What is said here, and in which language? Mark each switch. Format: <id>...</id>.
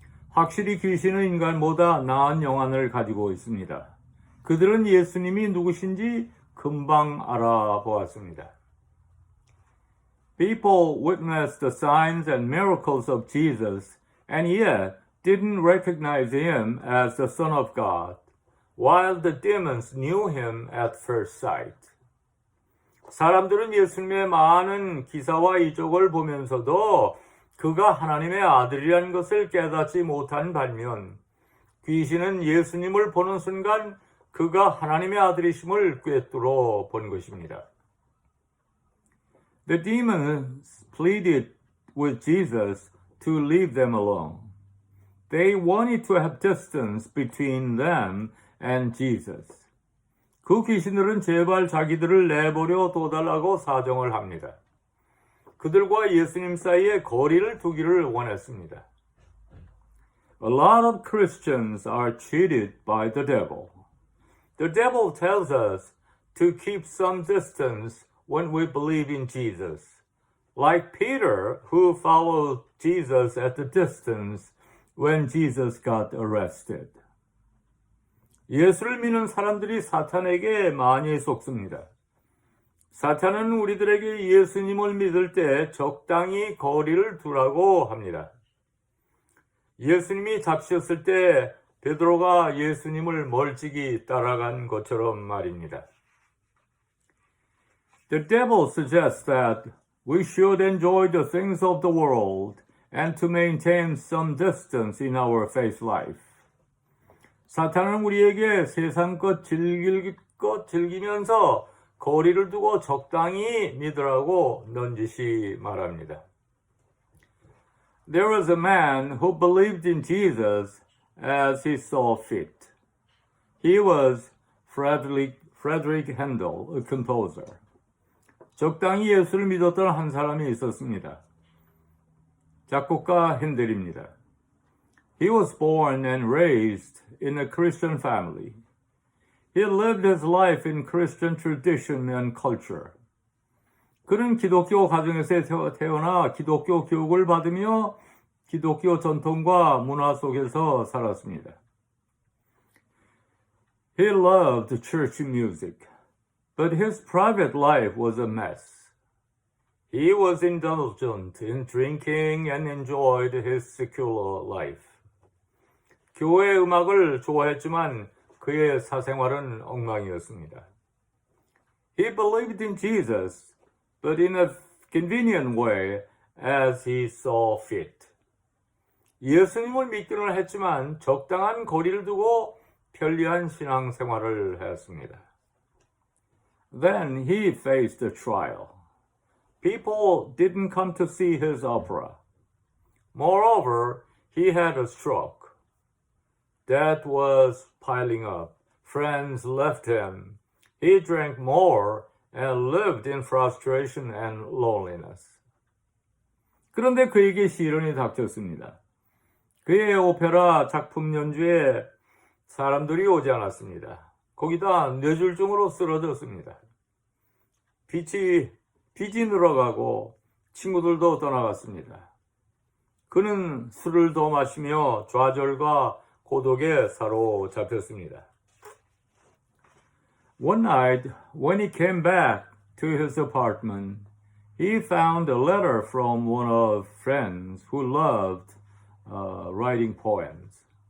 <ko>확실히 귀신은 인간보다 나은 영안을 가지고 있습니다. 그들은 예수님이 누구신지 금방 알아보았습니다.</ko> <en>People witnessed the signs and miracles of Jesus and yet didn't recognize him as the Son of God, while the demons knew him at first sight.</en> <ko>사람들은 예수님의 많은 기사와 이적을 보면서도 그가 하나님의 아들이라는 것을 깨닫지 못한 반면 귀신은 예수님을 보는 순간 그가 하나님의 아들이심을 꿰뚫어 본 것입니다.</ko> <en>The demons pleaded with Jesus to leave them alone. They wanted to have distance between them and Jesus.</en> <ko>그 귀신들은 제발 자기들을 내버려 둬달라고 사정을 합니다. 그들과 예수님 사이에 거리를 두기를 원했습니다.</ko> <en>A lot of Christians are cheated by the devil. The devil tells us to keep some distance when we believe in Jesus, like Peter, who followed Jesus at a distance when Jesus got arrested.</en> <ko>예수를 믿는 사람들이 사탄에게 많이 속습니다. 사탄은 우리들에게 예수님을 믿을 때 적당히 거리를 두라고 합니다. 예수님이 잡히셨을 때 베드로가 예수님을 멀찍이 따라간 것처럼 말입니다.</ko> <en>The devil suggests that we should enjoy the things of the world and to maintain some distance in our faith life.</en> <ko>사탄은 우리에게 세상 것 즐길 것 즐기면서 거리를 두고 적당히 믿으라고 넌지시 말합니다.</ko> <en>There was a man who believed in Jesus as he saw fit. He was Frederick Handel, a composer.</en> <ko>적당히 예수를 믿었던 한 사람이 있었습니다. 작곡가 핸델입니다.</ko> <en>He was born and raised in a Christian family. He lived his life in Christian tradition and culture.</en> <ko>그는 기독교 가정에서 태어나 기독교 교육을 받으며 기독교 전통과 문화 속에서 살았습니다.</ko> <en>He loved church music, but his private life was a mess. He was indulgent in drinking and enjoyed his secular life.</en> <ko>교회 음악을 좋아했지만 그의 사생활은 엉망이었습니다.</ko> <en>He believed in Jesus, but in a convenient way as he saw fit.</en> <ko>예수님을 믿기는 했지만 적당한 거리를 두고 편리한 신앙생활을 했습니다.</ko> <en>Then he faced a trial. People didn't come to see his opera. Moreover, he had a stroke. Debt was piling up. Friends left him. He drank more and lived in frustration and loneliness.</en> <ko>그런데 그에게 시련이 닥쳤습니다. 그의 오페라 작품 연주에 사람들이 오지 않았습니다. 거기다 뇌졸중으로 쓰러졌습니다. 빚이 늘어가고 친구들도 떠나갔습니다. 그는 술을 더 마시며 좌절과 고독에 사로잡혔습니다.</ko> <en>One night, when he came back to his apartment, he found a letter from one of friends who loved writing poems.</en>